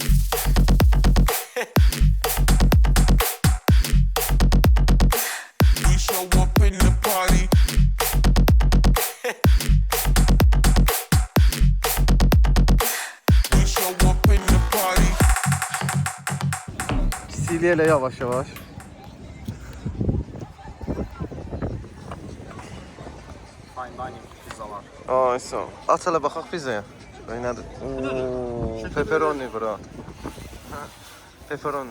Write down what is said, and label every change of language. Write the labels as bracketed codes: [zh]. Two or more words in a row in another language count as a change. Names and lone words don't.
[en] We show up in the party. We show up in the party. [az] Silyeyle yavaş yavaş. [en] fine dining pizzalar. [az] Ay sağ ol. Aç hele baxaq pizzaya. Nədir? Oo, pepperoni bura. Pepperoni.